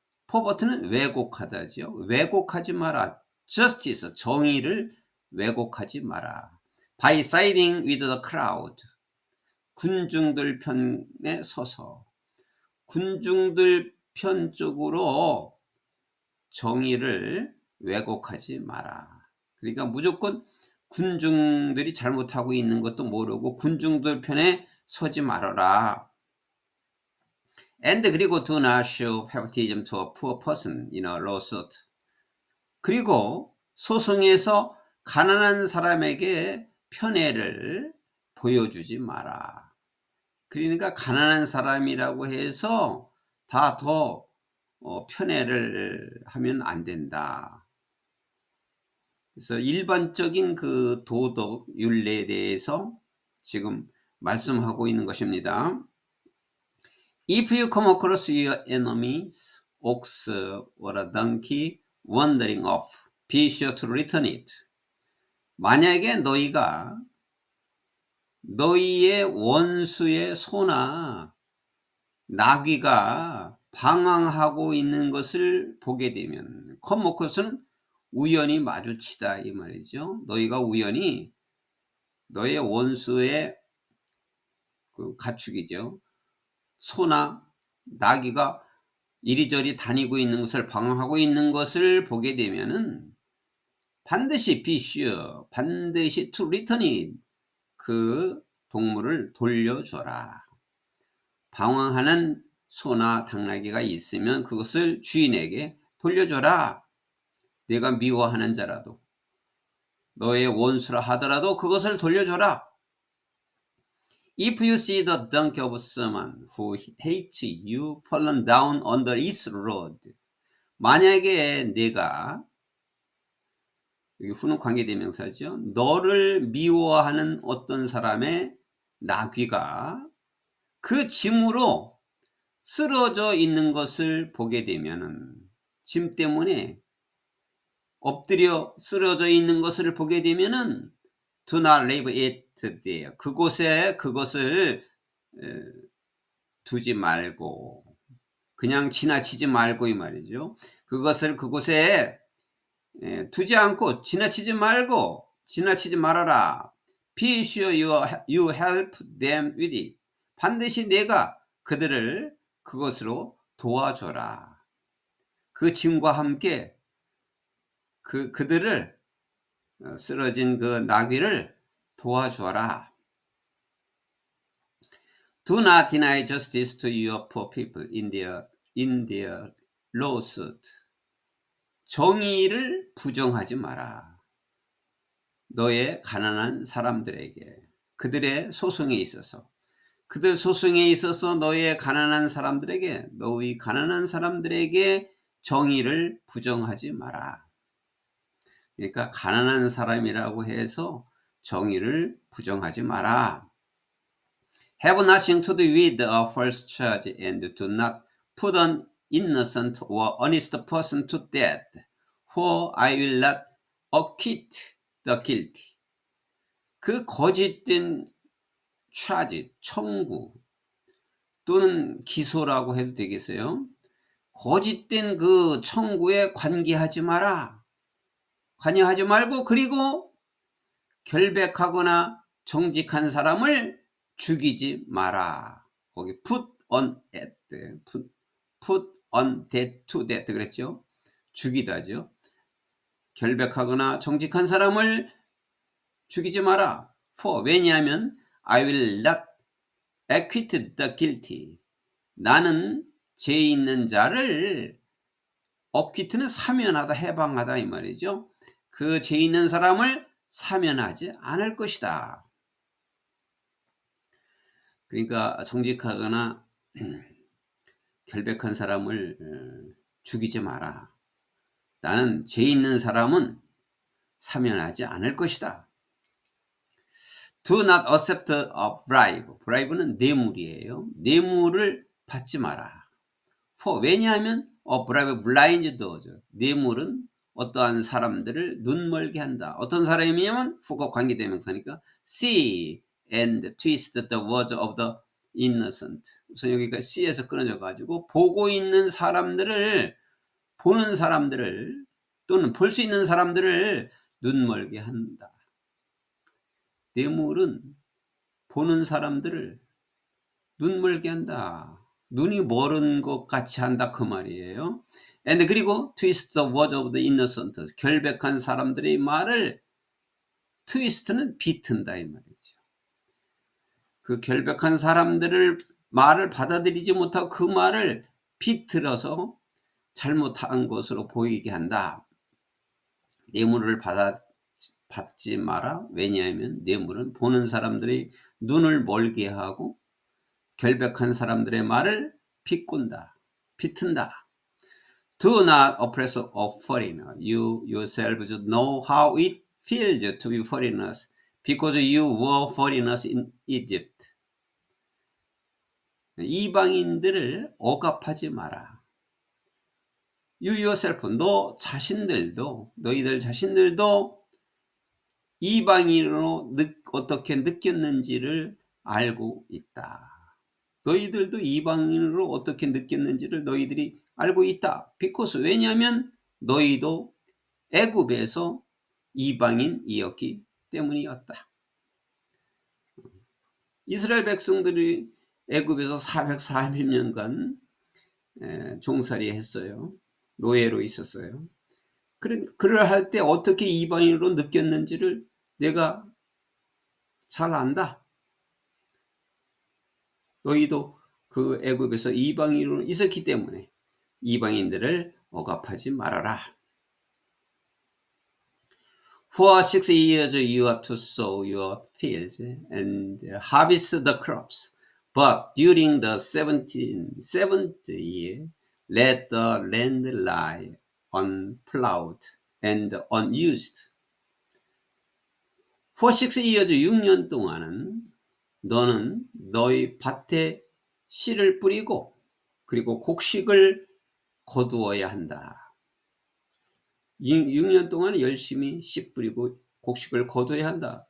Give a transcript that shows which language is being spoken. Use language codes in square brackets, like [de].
[ko] pervert는 왜곡하다죠. 왜곡하지 마라. justice, 정의를 왜곡하지 마라. [en] by siding with the crowd. [ko] 군중들 편에 서서 군중들 편 쪽으로 정의를 왜곡하지 마라. 그러니까 무조건 군중들이 잘못하고 있는 것도 모르고 군중들 편에 서지 말아라. [en] And [ko] 그리고 [en] do not show favoritism to a poor person in a lawsuit. [ko] 그리고 소송에서 가난한 사람에게 편애를 보여주지 마라. 그러니까 가난한 사람이라고 해서 다 더 편애를 하면 안 된다. 그래서 일반적인 그 도덕 윤례에 대해서 지금 말씀하고 있는 것입니다. [en] If you come across your enemy's ox or a donkey wandering off, be sure to return it. [ko] 만약에 너희가 너희의 원수의 소나 나귀가 방황하고 있는 것을 보게 되면, [en] come across [ko] 는 우연히 마주치다 이 말이죠. 너희가 우연히 너의 원수의 그 가축이죠. 소나 나귀가 이리저리 다니고 있는 것을 방황하고 있는 것을 보게 되면은 반드시 [en] be sure, [ko] 반드시 [en] to return it, [ko] 그 동물을 돌려줘라. 방황하는 소나 당나귀가 있으면 그것을 주인에게 돌려줘라. 내가 미워하는 자라도 너의 원수라 하더라도 그것을 돌려줘라. [en] If you see the donkey of someone who hates you fallen down under its road. [ko] 만약에 내가, 여기 후는 관계대명사죠. 너를 미워하는 어떤 사람의 나귀가 그 짐으로 쓰러져 있는 것을 보게 되면은, 짐 때문에 엎드려 쓰러져 있는 것을 보게 되면은 [en] do not leave it there. [ko] 그곳에 그것을 두지 말고, 그냥 지나치지 말고 이 말이죠. 그것을 그곳에 두지 않고 지나치지 말아라. [en] Be sure you help them with it. [ko] 반드시 내가 그들을 그것으로 도와줘라. 그 짐과 함께 그들을 쓰러진 그 나귀를 도와줘라. [en] Do not deny justice to your poor people in their lawsuit. [ko] 정의를 부정하지 마라. 너의 가난한 사람들에게, 그들의 소송에 있어서, 그들 소송에 있어서 너의 가난한 사람들에게, 너의 가난한 사람들에게 정의를 부정하지 마라. 그러니까 가난한 사람이라고 해서 정의를 부정하지 마라. [en] Have nothing to do with a false charge and do not put an innocent or honest person to death, for I will not acquit the guilty. [ko] 그 거짓된 charge, 청구 또는 기소라고 해도 되겠어요. 거짓된 그 청구에 관계하지 마라. 관여하지 말고, 그리고 결백하거나 정직한 사람을 죽이지 마라. 거기 [en] put on death, put on death to death [ko] 그랬죠. 죽이다 하죠. 결백하거나 정직한 사람을 죽이지 마라. [en] For [ko] 왜냐하면 [en] I will not acquit the guilty. [ko] 나는 죄 있는 자를, acquit는 사면하다, 해방하다 이 말이죠. 그 죄 있는 사람을 사면하지 않을 것이다. 그러니까 정직하거나 결백한 사람을 죽이지 마라. 나는 죄 있는 사람은 사면하지 않을 것이다. [en] Do not accept a bribe. [ko] bribe는 뇌물이에요. 뇌물을 받지 마라. [en] For [ko] 왜냐하면 [en] a bribe blinds those. [ko] 뇌물은 어떠한 사람들을 눈멀게 한다. 어떤 사람이냐면 후거 관계대명사니까 [en] see and twist the words of the innocent. [ko] 우선 여기가 C에서 끊어져 가지고 보고 있는 사람들을, 보는 사람들을 또는 볼 수 있는 사람들을 눈멀게 한다. 뇌물은 보는 사람들을 눈멀게 한다. 눈이 멀은 것 같이 한다 그 말이에요. [en] And [ko] 그리고 [en] twist the words of the innocent. [ko] 결백한 사람들의 말을, twist는 비튼다 이 말이죠. 그 결백한 사람들을 말을 받아들이지 못하고 그 말을 비틀어서 잘못한 것으로 보이게 한다. 뇌물을 받지 마라. 왜냐하면 뇌물은 보는 사람들의 눈을 멀게 하고 결백한 사람들의 말을 비꼰다, 비튼다. [en] Do not oppress a foreigner. You yourselves know how it feels to be foreigners, because you were foreigners in Egypt. [ko] 이방인들을 억압하지 마라. [en] You yourself, [ko] 너 자신들도, 너희들 자신들도 이방인으로 어떻게 느꼈는지를 알고 있다. 너희들도 이방인으로 어떻게 느꼈는지를 너희들이 알고 있다. [en] because [ko] 왜냐하면 너희도 애굽에서 이방인이었기 때문이었다. 이스라엘 백성들이 애굽에서 440년간 종살이 했어요. 노예로 있었어요. 그럴 때 어떻게 이방인으로 느꼈는지를 내가 잘 안다. 너희도 그 애굽에서 이방인으로 있었기 때문에 이방인들을 억압하지 말아라. [en] For 6 years you are to sow your fields and harvest the crops. But during the 7th year, let the land lie unplowed and unused. For 6 years, [ko] 6년 동안은 너는 너희 밭에 씨를 뿌리고 그리고 곡식을 거두어야 한다. 6년 동안 열심히 씨 뿌리고 곡식을 거둬야 한다.